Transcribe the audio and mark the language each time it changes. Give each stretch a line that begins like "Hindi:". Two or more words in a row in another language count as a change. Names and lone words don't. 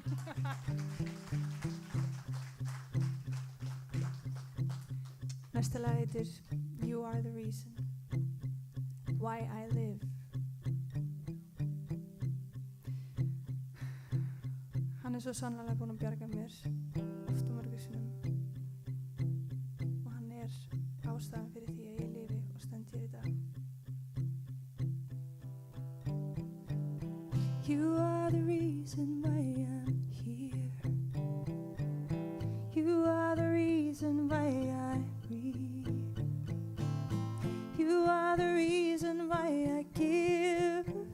Icelandic: Næsta lag heitir You Are The Reason Why I Live. Hann svo sannlega búinn að bjarga mér oft og mörgum sinnum og hann ástæðan fyrir því að ég lifi og stend hér í dag.
English: You are the reason why I'm here. You are the reason why I breathe. You are the reason why I give.